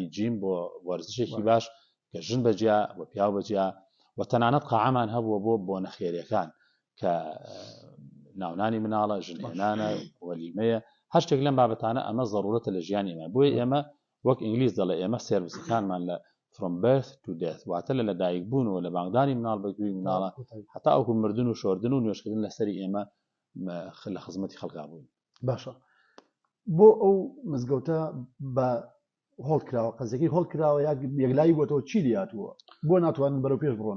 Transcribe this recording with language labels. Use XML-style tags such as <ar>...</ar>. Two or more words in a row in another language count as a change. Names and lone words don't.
<ckb>جیم بۆ وەرزشێکی باش کە ژن بەجیا و پیاو بەجیا و تەنانەت قاعەمان هەبووە بۆ نەخێریەکان کە ناونانی مناڵە ژنهێنانە وەلیمەیە هەر شتێک لەم بابەتانە ئەمە ضرورەتە لە ژیانی ئێمە بۆیە ئێمە وەک ئینگلیز دەڵێ ئێمە سێرڤیسەکانمان لە</ckb> <en>from birth to death</en> <ckb>واتە لە لەدایک بوونەوە لە بانگدانی مناڵ بەگوێی مناڵە هەتا ئەوکو مردن و شۆردن و نوێشکردن لەسەری ئێمە لە خزمەتی خەڵکا بووین. باشە بۆ ئەو مزگەوتە بە هۆڵ کراوە قەزێکی هۆڵ کراوە یەکلایی بۆتەوە چی دیاتووە بۆ ناتوانن بەرەو پێش بڕۆن؟</ckb>